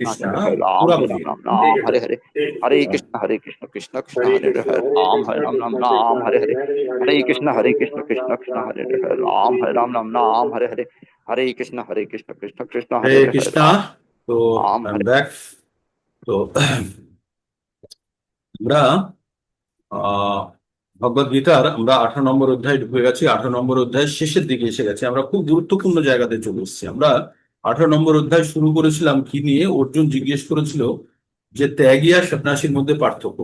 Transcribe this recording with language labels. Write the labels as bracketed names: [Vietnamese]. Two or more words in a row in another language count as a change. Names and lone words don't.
[Hindi] कृष्ण कृष्ण, हरे हाँ हरे पूरा बोलिए। राम ठीक हरे है, हरे। ठीक हरे है। कृष्ण कृष्ण कृष्ण हरे हरे कृष्ण हरे कृष्ण राम हरे हरे। हरे कृष्ण हरे कृष्ण कृष्ण हरे राम हरे हरे। हरे कृष्ण कृष्ण कृष्ण हरे कृष्णा। तो राम [English] I am [Hindi] हरे। बैक। [Bangla] তো আমরা ভগবদ গীতার আমরা 18 নম্বর অধ্যায় ঢুকে গেছি। 18 নম্বর অধ্যায়ের শেষের দিকে এসে গেছি। আমরা খুব গুরুত্বপূর্ণ জায়গাতে চলে এসেছি। আমরা 18 নম্বর অধ্যায় শুরু করেছিলাম কি নিয়ে, অর্জুন জিজ্ঞেস করেছিল যে ত্যাগী আর সন্ন্যাসীর মধ্যে পার্থক্য।